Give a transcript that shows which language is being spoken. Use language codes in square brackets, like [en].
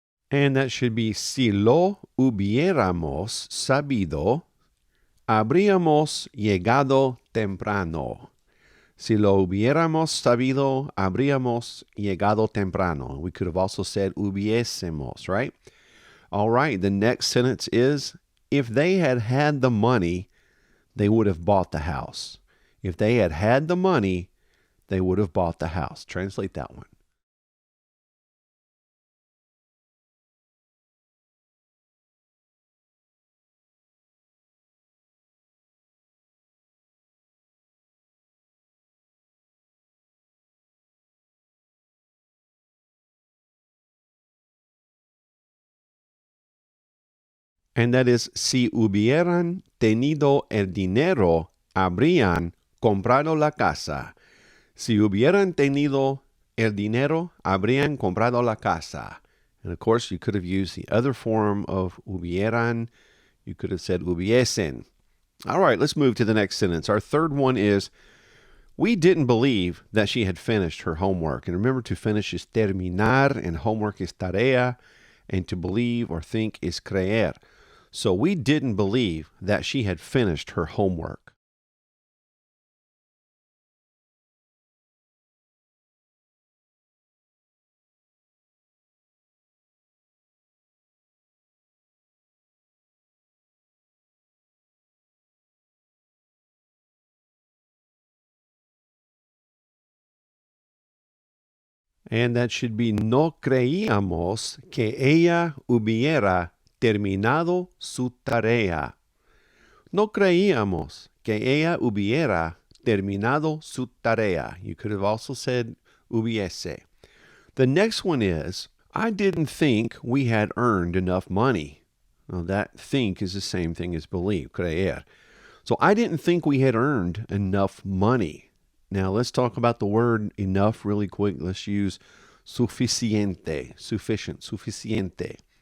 [en] And that should be, [es] si lo hubiéramos sabido, habríamos llegado temprano. Si lo hubiéramos sabido, habríamos llegado temprano. [en] We could have also said hubiésemos, right? All right, the next sentence is, if they had had the money, they would have bought the house. If they had had the money, they would have bought the house. Translate that one. And that is, [es] si hubieran tenido el dinero, habrían comprado la casa. Si hubieran tenido el dinero, habrían comprado la casa. [en] And of course, you could have used the other form of hubieran. You could have said hubiesen. All right, let's move to the next sentence. Our third one is, we didn't believe that she had finished her homework. And remember, to finish is terminar, and homework is tarea, and to believe or think is creer. So we didn't believe that she had finished her homework. And that should be, [es] no creíamos que ella hubiera terminado su tarea. No creíamos que ella hubiera terminado su tarea. [en] You could have also said hubiese. The next one is, I didn't think we had earned enough money. Well, that think is the same thing as believe, creer. So I didn't think we had earned enough money. Now let's talk about the word enough really quick. Let's use suficiente, sufficient, suficiente.